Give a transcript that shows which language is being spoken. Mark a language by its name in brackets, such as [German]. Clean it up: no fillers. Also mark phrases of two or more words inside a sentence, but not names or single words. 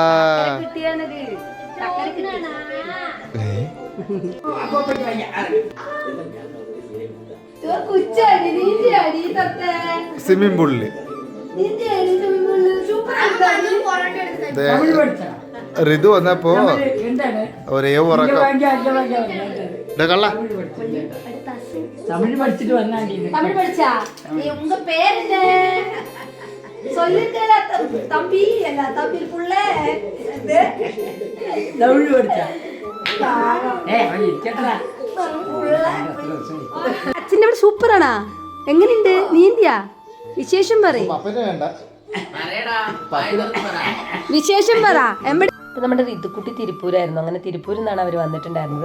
[Malayalam] സ്വിമ്മിംഗ് പൂളില് ഋതു വന്നപ്പോ ഒരേ ഉറക്കം. കള്ള [Tamil] தமிழ் படிச்சுட்டு வந்தாண்டி. தமிழ் படிச்சா? நீ உங்க பேர் என்ன சொல்லிட்டேடா தம்பி, என்ன தம்பி புள்ள தமிழ் படிச்சா? [Malayalam] കേട്ടടാ. അച്ഛൻ്റെ അവിടെ സൂപ്പറാണാ. എങ്ങനെയുണ്ട്? നീന്തിയാ? വിശേഷം പറയും, വിശേഷം പറ. ഇപ്പോൾ നമ്മുടെ ഋതുക്കുട്ടി തിരുപ്പൂരായിരുന്നു. അങ്ങനെ തിരുപ്പൂരിൽ നിന്നാണ് അവർ വന്നിട്ടുണ്ടായിരുന്നത്.